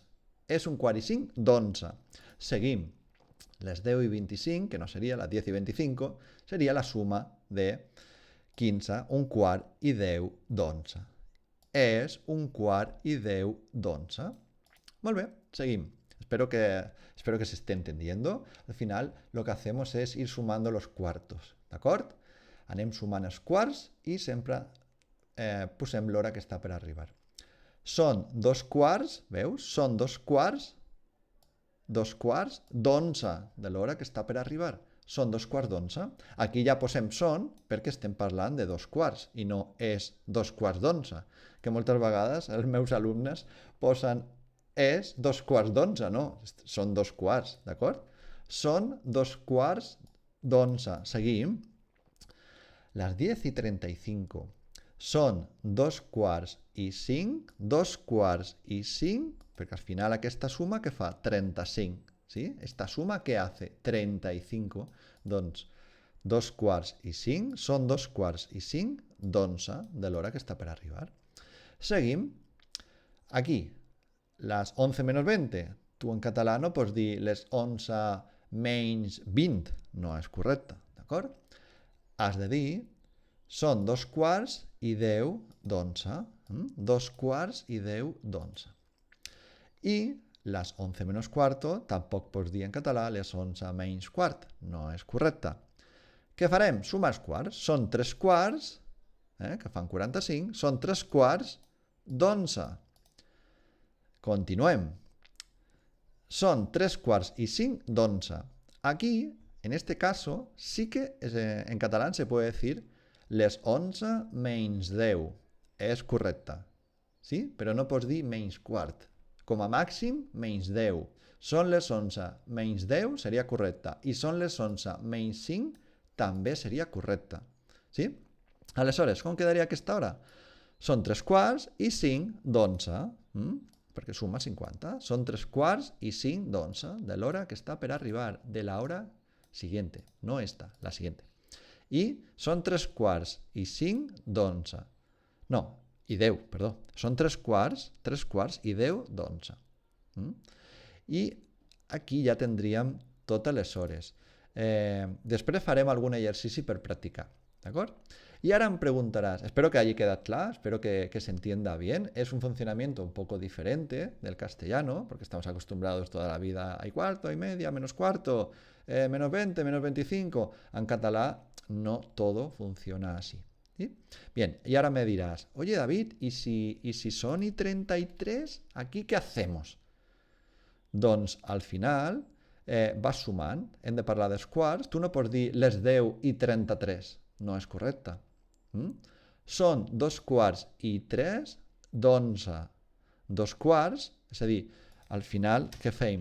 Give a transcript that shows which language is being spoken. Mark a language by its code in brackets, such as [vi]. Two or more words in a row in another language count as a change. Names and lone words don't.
[ca] És un quart i 5 d'11. Seguim. Les 10 i 25, que no seria la 10 i 25, seria la suma de 15, un quart i 10 d'11. És un quart i 10 d'11. Molt bé, seguim. [es] Espero que se esté entendiendo. Al final lo que hacemos es ir sumando los cuartos, [ca] d'acord? Anem sumant els quarts i sempre posem l'hora que està per arribar. Són dos quarts, veus? Són dos quarts d'11 de l'hora que està per arribar. Són dos quarts d'11. Aquí ja posem són perquè estem parlant de dos quarts i no és dos quarts d'11, que moltes vegades els meus alumnes posen és dos quarts d'11, no, són dos quarts, d'acord? Són dos quarts d'11. Seguim. [es] Las 10 y 35. [ca] Són dos quarts i 5, dos quarts i 5, perquè al final aquesta suma que fa 35, ¿sí? [es] Esta suma que hace 35, [ca] doncs dos quarts i 5 són dos quarts i 5 d'11 de l'hora que està per arribar. Seguim. Aquí, les 11 menos 20. Tu en català no pots dir les 11 menys 20. No és correcte, d'acord? Has de dir són dos quarts i 10 d'11. Dos quarts i 10 d'11. I les 11 [es] menos cuarto [ca] tampoc pots dir en català les 11 menys quart. No és correcte. Què farem? Sumar els quarts. Són 3 quarts, que fan 45, són 3 quarts d'11. Continuem. Són 3 quarts i 5 d'11. [es] Aquí, en este caso, sí que en catalán se puede decir [ca] les 11 menys 10. És correcte. Sí? Però no pots dir menys quart. Com a màxim, menys 10. Són les 11 menys 10 seria correcte. I són les 11 menys 5 també seria correcte. Sí? Aleshores, com quedaria aquesta hora? Són 3 quarts i 5 d'11. Perquè suma 50. Són 3 quarts i 5 d'11 de l'hora que està per arribar, [es] de la hora siguiente, no esta, la siguiente. [ca] I són 3 quarts i 5 d'11. No, i 10, perdó. Són 3 quarts i 10 d'11. I aquí ja tindríem totes les hores. Després farem algun exercici per practicar, acuerdo? [es] Y ahora me preguntarás, espero que haya quedado claro, espero que se entienda bien. Es un funcionamiento un poco diferente del castellano, porque estamos acostumbrados toda la vida a cuarto, y media, menos cuarto, menos 20, menos 25. En catalán no todo funciona así. ¿Sí? Bien, y ahora me dirás, oye David, ¿y si son y 33, aquí qué hacemos? [ca] Doncs al final vas sumant, hem de parlar dels quarts, tu no pots dir les 10 i 33, no és correcte. Són 2 quarts i 3 d'11. 2 quarts, és a dir, al final què fem?